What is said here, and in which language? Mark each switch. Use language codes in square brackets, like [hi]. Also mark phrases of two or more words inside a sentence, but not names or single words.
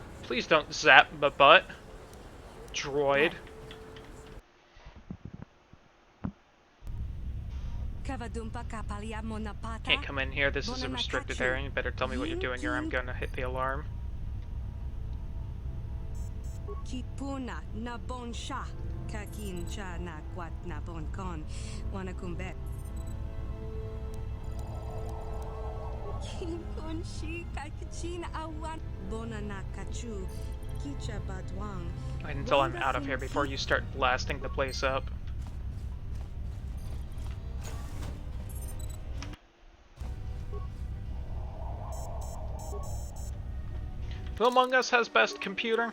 [en] Please don't zap my butt. Droid. Can't come in here, this is a restricted area. You better tell me what you're doing or I'm gonna hit the alarm. Kipuna na bon sha, kakin cha na kwat na bon kon, wana kumbet. Kinkon shi kakichin awan, bona na kachu, kicha badwang. Wait until I'm out of here before you start blasting the place up. Who among us has best computer?